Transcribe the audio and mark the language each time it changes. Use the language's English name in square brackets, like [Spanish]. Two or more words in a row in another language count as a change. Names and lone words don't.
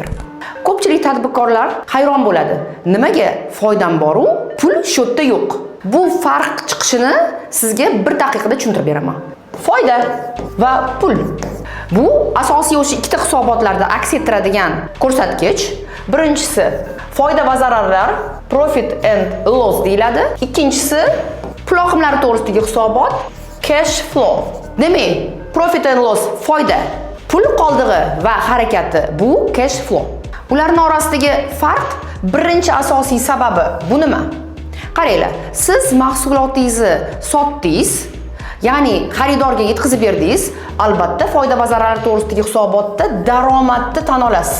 [Uzbek] Ko'pchilik tadbirkorlar hayron bo'ladi. Nimaga foydam bor-u, pul shodda yo'q? Bu farq chiqishini sizga 1 daqiqada tushuntirib beraman. Foyda va pul. Bu asosiy o'sha ikkita hisobotlarda aks ettiradigan ko'rsatkich. Birinchisi foyda va zararlar, [English] profit and loss deyiladi. [Uzbek] Ikkinchisi pul oqimlari to'g'risidagi hisobot, [English] cash flow. [Uzbek] Demak, [English] profit and loss [Uzbek] foyda, pul qoldig'i va harakati bu [English] cash flow. [Uzbek] Ularning orasidagi farq birinchi asosiy sababi bu nima? Qaranglar, siz mahsulotingizni sotdingiz, ya'ni xaridorga yetkazib berdingiz, albatta foyda va zararlar to'g'risidagi hisobotda daromadni tan olasiz.